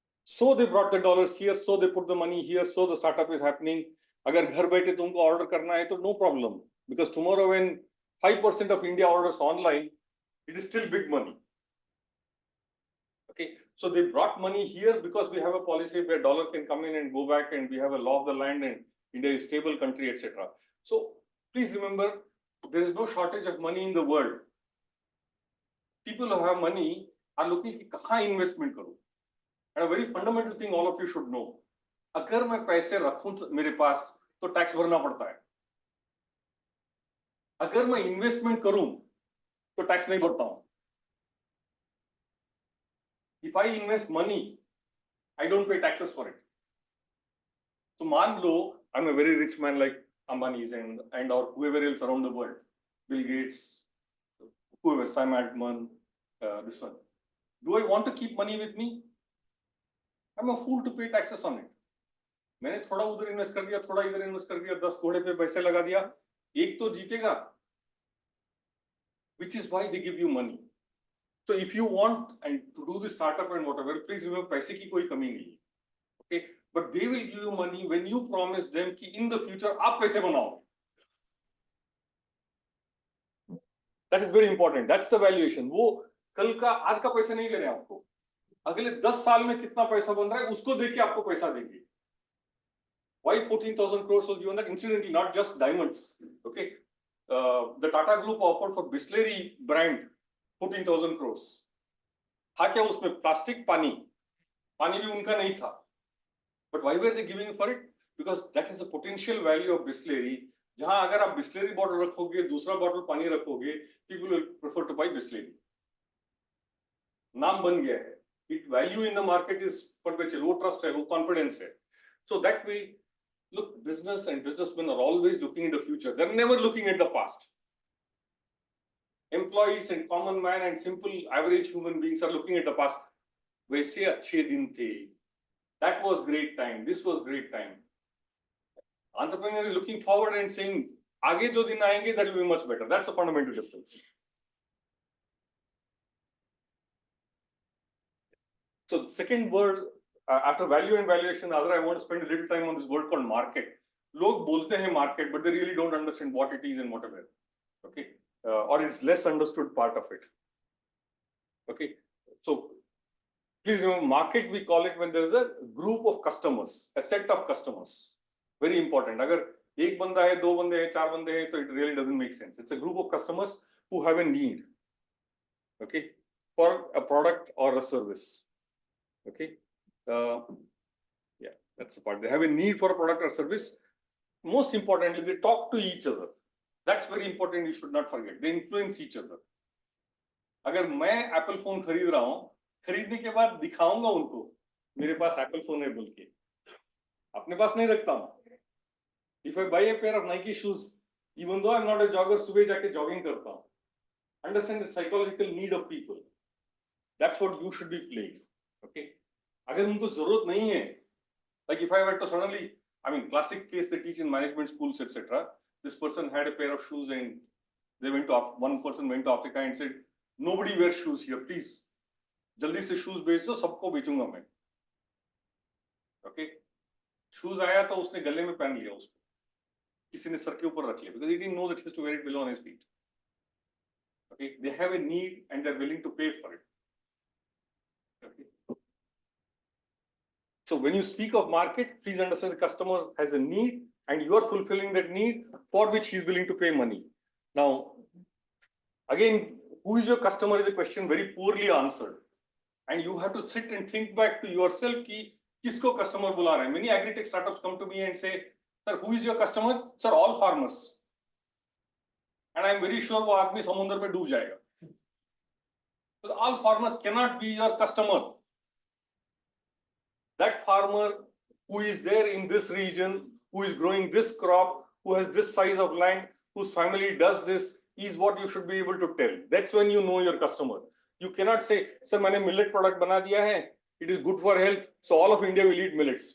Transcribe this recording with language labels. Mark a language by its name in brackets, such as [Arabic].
[English] So they brought the dollars here, so they put the money here, so the startup is happening. [Hindi] अगर घर बैठे तुमको order करना है तो [English] no problem, because tomorrow when 5% of India orders online, it is still big money. Okay, so they brought money here because we have a policy where dollar can come in and go back, and we have a law of the land, and India is a stable country, etc. So please remember, there is no shortage of money in the world. People who have money are looking [Hindi] कि कहाँ investment करूँ. [English] And a very fundamental thing all of you should know. [Hindi] अगर मैं पैसे रखूं मेरे पास तो tax भरना पड़ता है. अगर मैं इन्वेस्टमेंट करूं तो टैक्स नहीं भरता हूं. [English] If I invest money, I don't pay taxes for it. So [Hindi] मान लो [English] I'm a very rich man like Ambani's and or whoever else around the world, Bill Gates, whoever, Sam Altman, this one. Do I want to keep money with me? I'm a fool to pay taxes on it. [Hindi] मैंने थोड़ा उधर invest कर दिया, थोड़ा इधर invest कर दिया, 10 घोड़े पे पैसे लगा दिया, एक तो जीतेगा. [English] Which is why they give you money. So if you want and to do the startup and whatever, please remember [Hindi] पैसे की कोई कमी नहीं है. [English] Okay, but they will give you money when you promise them कि in the future [Hindi] आप पैसे बनाओ. [English] That is very important. That's the valuation. [Hindi] वो कल का आज का पैसे नहीं लेने आपको. अगले 10 साल में कितना पैसा बन रहा है उसको देख के आपको पैसा देंगे. [English] Why 14,000 crores was given that? Incidentally, not just diamonds. Okay, the Tata Group offered for Bisleri brand 14,000 crores. [Hindi] था क्या उसमें प्लास्टिक पानी भी उनका नहीं था. [English] But why were they giving for it? Because that is the potential value of Bisleri. [Hindi] जहां अगर आप Bisleri bottle रखोगे, दूसरा bottle पानी रखोगे, [English] people will prefer to buy Bisleri. [Hindi] नाम बन गया है. [English] It value in the market is [Hindi] perpetual, वो ट्रस्ट है, वो कॉन्फिडेंस है. [English] So that way business and businessmen are always looking in the future. They're never looking at the past. Employees and common man and simple average human beings are looking at the past. [Hindi] वैसे अच्छे दिन थे. [English] That was great time. This was great time. Entrepreneur is looking forward and saying, [Hindi] आगे जो दिन आएंगे, [English] that will be much better. That's a fundamental difference. So the second word, after value and valuation, other I want to spend a little time on this word called market. [Hindi] लोग बोलते हैं [English] market, but they really don't understand what it is and whatever. Okay, or it's less understood part of it. Okay, so please remember, market we call it when there is a group of customers, a set of customers. Very important. [Hindi] अगर एक बंदा है, दो बंदे हैं, चार बंदे हैं, तो [English] it really doesn't make sense. It's a group of customers who have a need. Okay, for a product or a service. Okay, yeah, that's the part. They have a need for a product or service. Most importantly, they talk to each other. That's very important. You should not forget. They influence each other. [Hindi] अगर मैं Apple phone खरीद रहा हूँ, खरीदने के बाद दिखाऊंगा उनको मेरे पास एप्पल फोन है बोल के, अपने पास नहीं रखता हूँ. [English] If I buy a pair of Nike shoes, even though I'm not a jogger, [Hindi] सुबह जाके jogging करता हूँ. [English] Understand the psychological need of people. That's what you should be playing. Okay. [Hindi] अगर उनको जरूरत नहीं है, [English] like if I were to suddenly, I mean, classic case they teach in management schools, etc. This person had a pair of shoes and they went to, one person went to Africa and said, nobody wears shoes here, please. [Hindi] जल्दी से shoes बेच दो, सबको बेचूंगा मैं. [English] Okay. [Hindi] Shoes आया तो उसने गले में पहन लिया उसको. किसी ने सर के ऊपर रख लिया [English] because he didn't know that he has to wear it below on his feet. [Hindi] Okay. [English] They have a need and they're willing to pay for it. Okay. So when you speak of market, please understand the customer has a need and you are fulfilling that need for which he is willing to pay money. Now, again, who is your customer is a question very poorly answered. And you have to sit and think back to yourself [Hindi] कि किसको customer बुला रहे हैं. [English] Many agri-tech startups come to me and say, sir, who is your customer? Sir, all farmers. And I'm very sure [Hindi] वो आदमी समुद्र में डूब जाएगा. [English] So all farmers cannot be your customer. That farmer who is there in this region, who is growing this crop, who has this size of land, whose family does this, is what you should be able to tell. That's when you know your customer. You cannot say, sir, [Hindi] मैंने millet product बना दिया है, [English] it is good for health, so all of India will eat millets.